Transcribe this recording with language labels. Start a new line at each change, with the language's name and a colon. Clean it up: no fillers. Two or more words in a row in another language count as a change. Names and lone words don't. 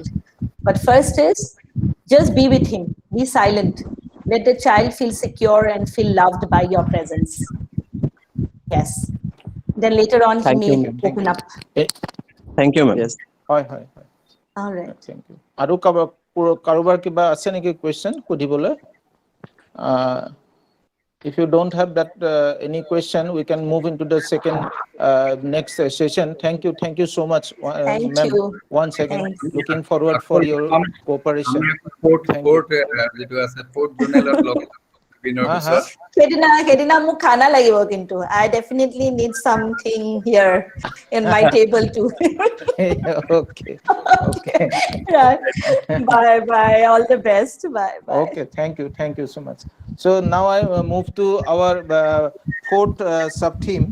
English: But first is just be with him, be silent, let the child feel secure and feel loved by your presence. Yes. Then later on, Thank he you, may ma'am. open up. Thank you, ma'am. Yes. Hi. All right. Thank you.
Assamese: আৰু কাৰোবাৰ কিবা আছে নেকি question কুদিবলৈ?
English: If you don't have that any question, we can move into the second next session. Thank you so much, Thank ma'am. you. Once again, Thanks. looking forward for your cooperation. Thank you.
Assamese: কেদিনা মোক খানা লাগিব কিন্তু.
English: I definitely need something here in my table too. Okay. Right. Bye. All the best. Bye. Okay, thank you so much. So now I move to our fourth sub-theme.